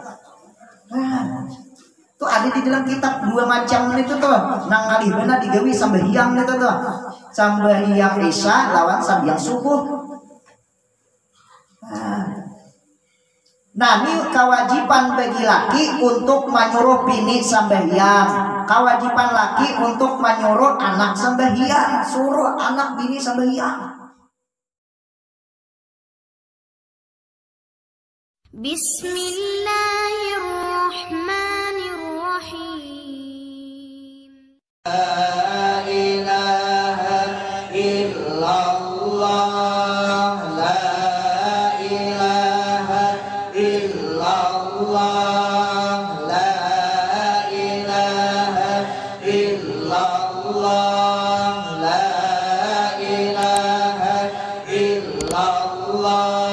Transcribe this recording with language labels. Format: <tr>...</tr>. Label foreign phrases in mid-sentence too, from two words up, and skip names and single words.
<bjn>Tuh ada di dalam kitab 2 macam itu tuh nang alih benar digawi sambahyang itu tuh sambahyang isya lawan sambahyang subuh. Nah ini kewajiban bagi laki untuk menyuruh bini sambahyang, kewajiban laki untuk menyuruh anak sambahyang, suruh anak bini sambahyang.</bjn> <ar>Bismillahirrahmanirrahim. لا إله إلا الله، لا إله إلا الله، لا إله إلا الله، لا إله إلا الله.</ar>